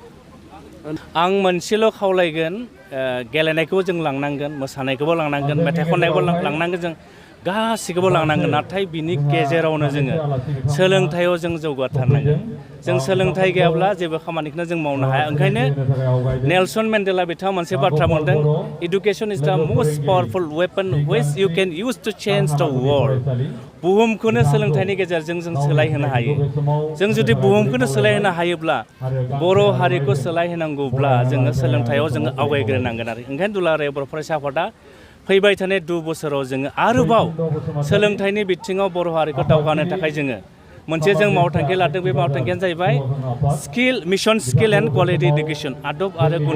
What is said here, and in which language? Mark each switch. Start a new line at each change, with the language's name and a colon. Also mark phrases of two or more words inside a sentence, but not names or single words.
Bodo: आं मोनसेल' खावलायगोन गेलेनायखौबो जों लांनांगोन मोसानायखौबो लांनांगोन मेथाइ खननायखौबो लांनांगोन जों गासिखौबो लानांगोन नाथाय बिनि गेजेरावनो जोङो सोलोंथायाव जों जौगाथारनांगोन जों सोलोंथाइ गैयाब्ला जेबो खामानिखौनो जों मावनो हाया ओंखायनो नेलसन मेन्डेला बिथाङा मोनसे बाथ्रा बुंदों
English: education is the most powerful weapon which you can use to change the world
Bodo: बुहुमखौनो सोलोंथाइनि गेजेरजों जों सोलायहोनो हायो जों जुदि बुहुमखौनो सोलायहोनो हायोब्ला बर' हारिखौ सोलायहोनांगौब्ला जोङो सोलोंथायाव जोङो आवगायग्रोनांगोन आरो ओंखायनो दुलाराय बर' फरायसा आफादा फैबाय थानाय 2 बोसोराव जोङो आरोबाव सोलोंथाइनि बिथिङाव बर' हारिखौ दावगानो थाखाय जोङो मोनसे जों मावथांखि लादों बे मावथांखियानो जाहैबाय
English: Mission Skill and Quality Education
Bodo: आदब आरो गुन